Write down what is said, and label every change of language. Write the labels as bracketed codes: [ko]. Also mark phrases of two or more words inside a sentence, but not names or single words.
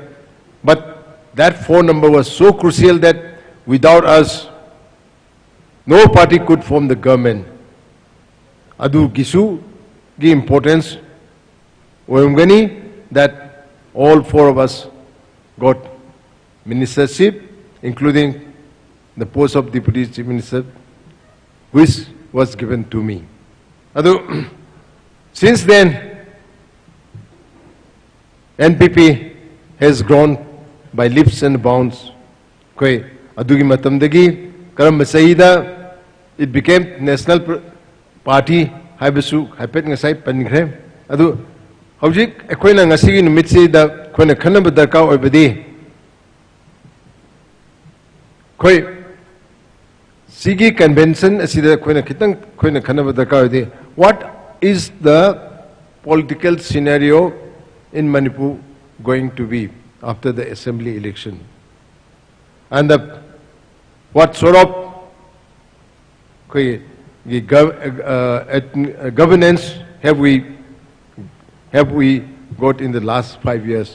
[en] But that phone number was so crucial that without us, no party could form the government. [mni] Adu gisu gi importance oyumgani [en] that all four of us got ministership, including the post of Deputy Chief Minister, which was given to me. Adu, since then, NPP has grown by leaps and bounds. [mni] Koi adugi matamdagi karam saida [en] it became national party [mni] haibasu haipet ngasai pangre adu hojik ekoina ngasigi numitsi da koina khanaba darka oibadi koi sigi convention asida koina kitang koina khanaba darka oibadi. [en] What is the political scenario in Manipur going to be after the assembly election, and what sort of governance have we got in the last 5 years?